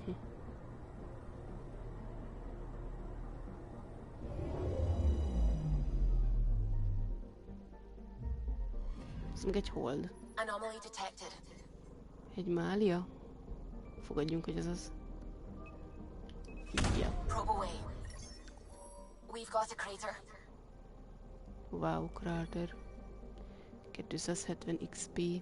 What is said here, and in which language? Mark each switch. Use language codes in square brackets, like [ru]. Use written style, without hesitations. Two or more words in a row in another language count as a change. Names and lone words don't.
[hu] Ez meg egy hold. [en] Anomaly detected. [hu] Egy mália? Fogadjunk, hogy ez az. Ja. [en] Probe away. We've got a crater. [hu] Wow, kráter. 270 XP.